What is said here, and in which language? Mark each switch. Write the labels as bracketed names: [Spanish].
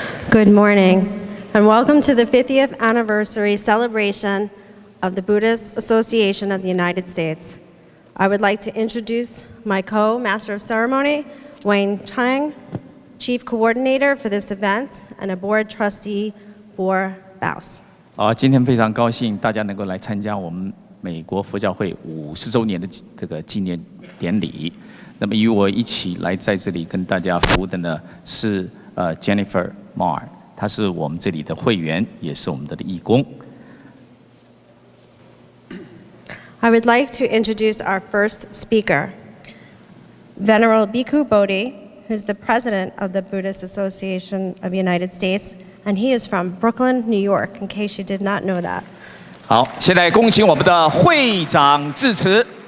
[English] Good morning, and welcome to the 50th anniversary celebration of the Buddhist Association of the United States. I would like to introduce my co-master of ceremony, Wayne Chang, chief coordinator for this event and a board trustee for BOWS. [Chinese] 今天非常高兴大家能够来参加我们美国佛教会50周年的这个纪念典礼。那么与我一起来在这里跟大家服务的呢是Jennifer Marr， 她是我们这里的会员，也是我们的义工。 [English] I would like to introduce our first speaker, Venerable Bhikkhu Bodhi, who's the president of the Buddhist Association of the United States, and he is from Brooklyn, New York, in case you did not know that. [Chinese] 好，现在恭请我们的会长致辞。